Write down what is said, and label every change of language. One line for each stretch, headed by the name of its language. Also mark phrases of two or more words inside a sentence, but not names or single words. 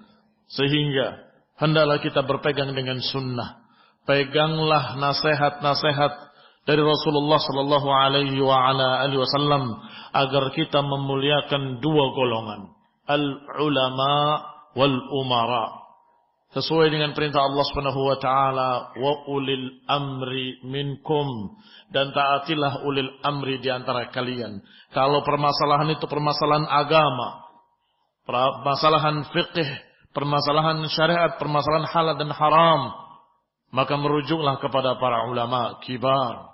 Indonesian: Sehingga hendaklah kita berpegang dengan sunnah. Peganglah nasihat-nasihat dari Rasulullah
Arabic: صلى الله عليه وسلم
Indonesian: agar kita memuliakan dua golongan,
Arabic: العلماء والأمراء.
Indonesian: Sesuai dengan perintah Allah
Arabic: سبحانه وتعالى, وأولي الأمر منكم,
Indonesian: dan taatilah
Arabic: أولي الأمر
Indonesian: di antara kalian. Kalau permasalahan itu permasalahan agama, permasalahan fikih, permasalahan syariat, permasalahan halal dan haram, maka merujuklah kepada para
Arabic: علماء كبار.